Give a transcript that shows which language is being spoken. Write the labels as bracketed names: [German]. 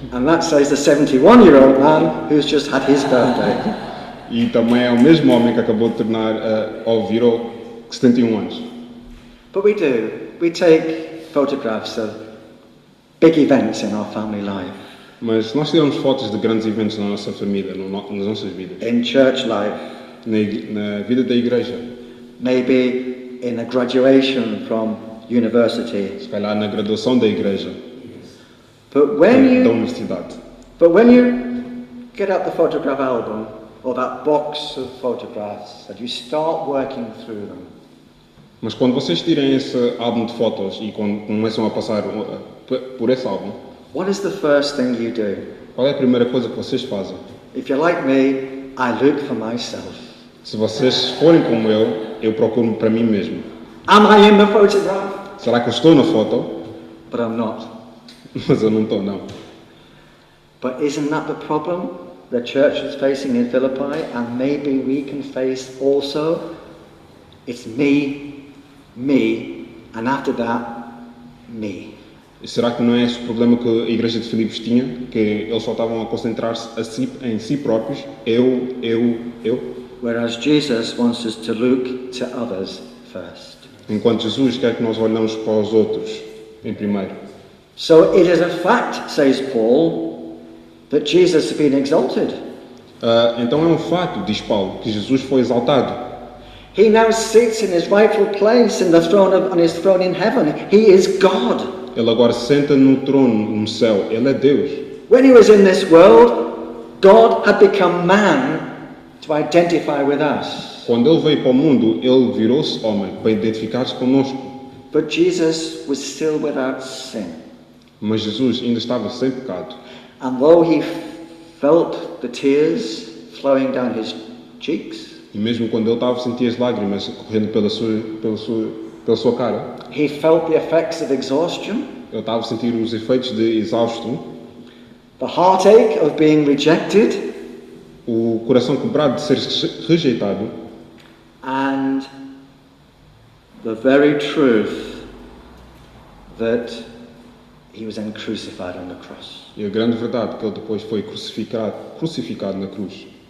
[English] And that says the 71-year-old man who's just had his birthday. [Portuguese] E também é o mesmo homem que acabou de virou 71 anos. [English] But we take photographs of big events in our family life, [Portuguese] Mas nós tiramos fotos de grandes eventos na nossa família, nas nossas vidas. [English] in church life, [Portuguese] Na vida da igreja, [English] maybe in a graduation from university. [Portuguese] se calhar na graduação da igreja, [English] But [Portuguese] da universidade. [English] when you get out the photograph album or that box of photographs and you start working through them, [Portuguese] Mas quando vocês tirem esse álbum de fotos e quando começam a passar por esse álbum, [English] what is the first thing you do? [Portuguese] qual é a primeira coisa que vocês fazem? [English] If you're like me, I look for myself. [Portuguese] Se vocês forem como eu procuro para mim mesmo. [English] Am I in the photograph? [Portuguese] Será que eu estou na foto? [English] But I'm not. [Portuguese] Mas eu não estou, não. [English] But isn't that the problem the church is facing in Philippi, and maybe we can face also? It's me, and after that, me. [Portuguese] E será que não é esse o problema que a igreja de Filipos tinha? Que eles só estavam a concentrar-se em si próprios? Eu? [English] Whereas Jesus wants us to look to others first. [Portuguese] Enquanto Jesus quer que nós olhemos para os outros em primeiro. [English] So it is a fact, says Paul, that Jesus has been exalted. [Portuguese] Então é um fato, diz Paulo, que Jesus foi exaltado. [English] He now sits in his rightful place in the on his throne in heaven. He is God. [Portuguese] Ele agora senta no trono no céu. Ele é Deus. [English] When he was in this world, God had become man to identify with us. [Portuguese] Quando ele veio para o mundo, ele virou-se homem para identificar-se conosco. [English] But Jesus was still without sin. [Portuguese] Mas Jesus ainda estava sem pecado. [English] And though he felt the tears flowing down his cheeks, [Portuguese] E mesmo quando ele estava a sentir as lágrimas correndo pela sua cara, [English] he felt the effects of exhaustion, [Portuguese] ele estava a sentir os efeitos de exausto, [English] the heartache of being rejected, [Portuguese] o coração quebrado de ser rejeitado [English] and the very truth that he was then crucified on the cross. [Portuguese] e a grande verdade que ele depois foi crucificado na cruz.